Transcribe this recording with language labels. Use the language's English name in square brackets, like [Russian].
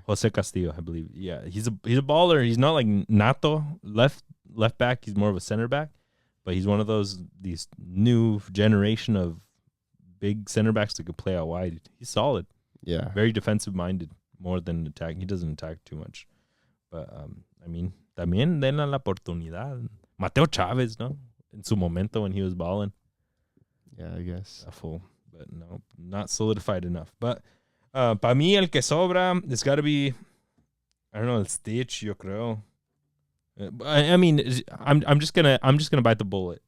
[English] Jose Castillo, I believe. Yeah, he's a baller. He's not like Nato left back. He's more of a center back, but he's one of these new generation of big center backs that could play out wide. He's solid. Yeah. Very defensive minded. More than attack. He doesn't attack too much. But, I mean, [Spanish] también denle la oportunidad. Mateo Chávez, ¿no? En su momento [English] when he was balling. Yeah, I guess. But no, not solidified enough. But, [Spanish] para mí, el que sobra, [English] it's got to be, I don't know, el Stitch, [Spanish] yo creo. [English] I mean, I'm just gonna bite the bullet.